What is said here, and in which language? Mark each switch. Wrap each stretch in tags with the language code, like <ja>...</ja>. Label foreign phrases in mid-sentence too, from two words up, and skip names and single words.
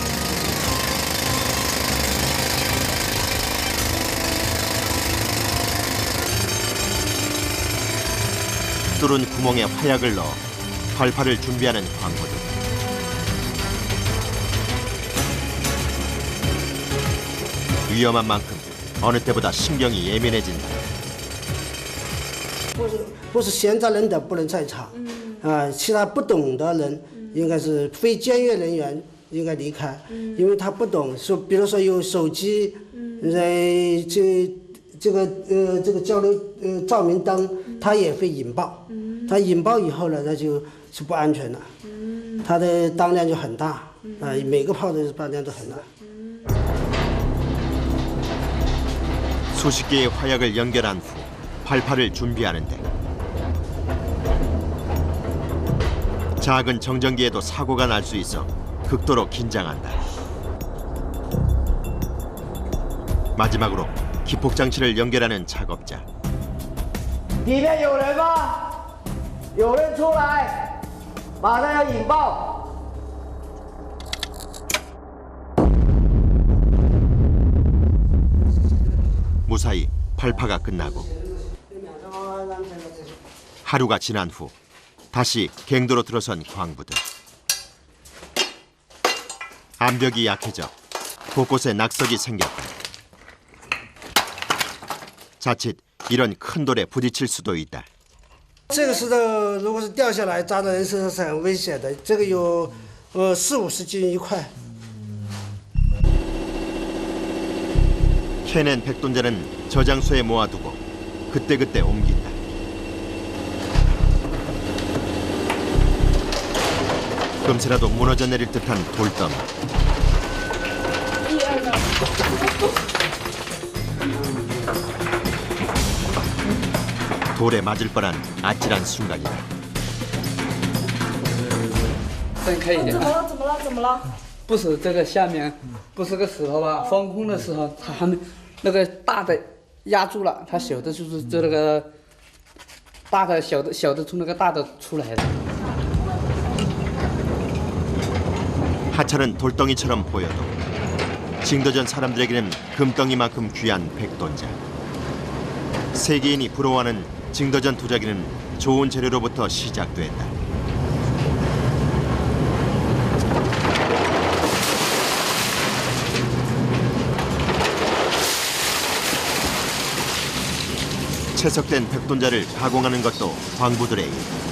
<ko>뚫은 구멍에 화약을 넣어 발파를 준비하는 광부들. 위험한 만큼 어느 때보다 신경이 예민해진다.</ko> <zh>不是闲杂人等不能在场，其他不懂的人应该是非检阅人员应该离开，因为他不懂，说比如说有手机，这个交流照明灯，它也会引爆，它引爆以后呢，那就是不安全了，它的当量就很大，每个炮的当量都很大。</zh> <ko>수십 개의 화약을 연결한 후 발파를 준비하는데 작은 정전기에도 사고가 날 수 있어 극도로 긴장한다. 마지막으로 기폭장치를 연결하는 작업자.</ko> <zh>里面有人吗？有人出来，马上要引爆！</zh> <ko>무사히 발파가 끝나고 하루가 지난 후 다시 갱도로 들어선 광부들. 암벽이 약해져 곳곳에 낙석이 생겼다. 자칫 이런 큰 돌에 부딪힐 수도 있다.</ko> <zh>这个石头如果是掉下来砸到人身上是很危险的，这个有40-50斤一块。</zh> <ko>캐낸 백돈자는 저장소에 모아두고 그때그때 옮긴다. 금세라도 무너져 내릴 듯한 돌덩이. 돌에 맞을 뻔한 아찔한 순간이다.</ko> <zh>睁开一点。怎么了？怎么了？怎么了？不是这个下面，不是个石头吧？放空的时候，它还没那个大的压住了，它小的就是这个大的小的从那个大的出来的。</zh> <ko>하찮은 돌덩이처럼 보여도 징도전 사람들에게는 금덩이만큼 귀한 백돈자. 세계인이 부러워하는 징도전 도자기는 좋은 재료로부터 시작됐다. 채석된 백돈자를 가공하는 것도 광부들의 일.</ko>